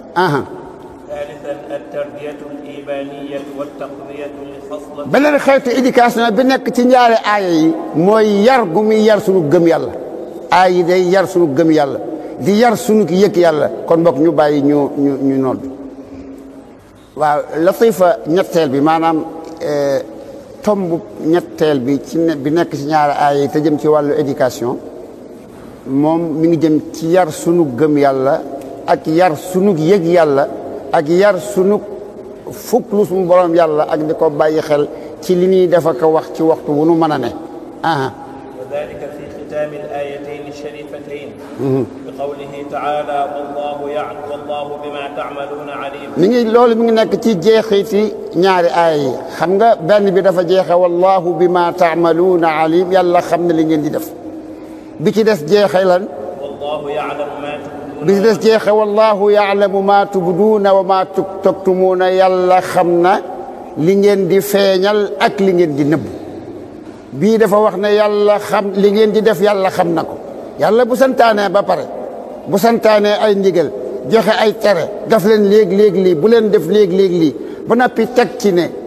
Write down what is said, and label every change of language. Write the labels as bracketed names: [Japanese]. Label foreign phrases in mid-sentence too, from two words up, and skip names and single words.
[Wolof] beneen xeetu éducation bi nekk ci ñaari aaya yi mooy yar gu muy yar suñu gëm yàlla aaya yi day yar suñu gëm yàlla di yar suñu yëg yàlla kon boog ñu bàyyi ñu nodd waaw latifa ñetteel bi maanaam tomb ñetteel bi bi nekk ci ñaari aaya yi te jëm ci wàllu éducation moom mi ngi jëm ci yar sunu gëm yàlla ak yar sunu yëg yàlla ak yar sunu fuklu sunu borom yàlla ak di ko bàyyi xel ci li ñuy def ak wax ci waxtu wu nu mën a ne [Arabic] وذلك في ختام الآيتين الشريفتين بقوله تعالى والله بما تعملون عليم. [Wolof] mi ngi loolu mi ngi nekk ci jeexiti ñaari aaya yi xam nga benn bi dafa jeexe [Arabic] والله بما تعملون عليم [Wolof] yàlla xam ne li ngeen di def bi ci des jeexe lan [Arabic] والله يعلم ما تبدون [Wolof] bi ci des jeexe [Arabic] والله يعلم ما تبدون وما تكتمون [Wolof] yàlla xam na li ngeen di feeñal ak li ngeen di nëbb bii dafa wax ne yàlla xam li ngeen di def yàlla xam na ko yàlla bu santaanee ba pare bu santaanee ay ndigal joxe ay tere daf leen léeg-léeg lii bu leen def léeg-léeg lii ba noppi teg ci ne